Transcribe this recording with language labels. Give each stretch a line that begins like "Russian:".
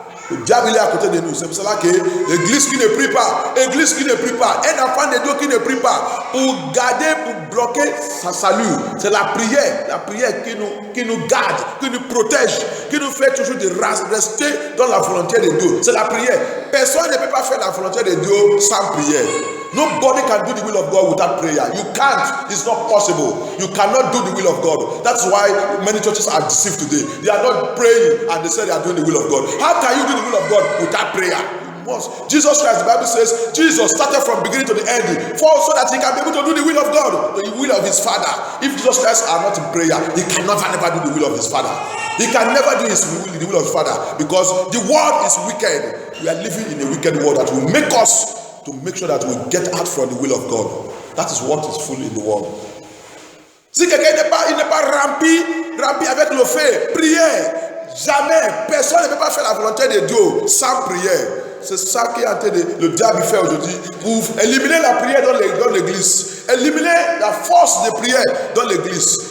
French: Le diable il est à côté de nous. C'est pour cela que l'église qui ne prie pas, un enfant de Dieu qui ne prie pas, pour garder, pour bloquer sa salut, c'est la prière qui nous garde, qui nous protège, qui nous fait toujours de rester dans la volonté de Dieu. C'est la prière. Personne ne peut pas faire la volonté de Dieu sans prière.
English: Nobody can do the will of God without prayer. You can't. It's not possible. You cannot do the will of God. That's why many churches are deceived today. They are not praying and they say they are doing the will of God. How can you do the will of God without prayer? You must. Jesus Christ, the Bible says, Jesus started from beginning to the end so that he can be able to do the will of God, the will of his Father. If Jesus Christ are not in prayer, he can never do the will of his Father. He can never do the will of his Father because the world is wicked. We are living in a wicked world that will make us to make sure that we get out from the will of God. That is what is full in the world.
French: Si quelqu'un n'est pas rempli avec le fait, prière, jamais, personne ne peut pas faire la volonté de Dieu sans prière. C'est ça qui a été le diable fait aujourd'hui pour éliminer la prière dans l'église, éliminer la force de prière dans l'église.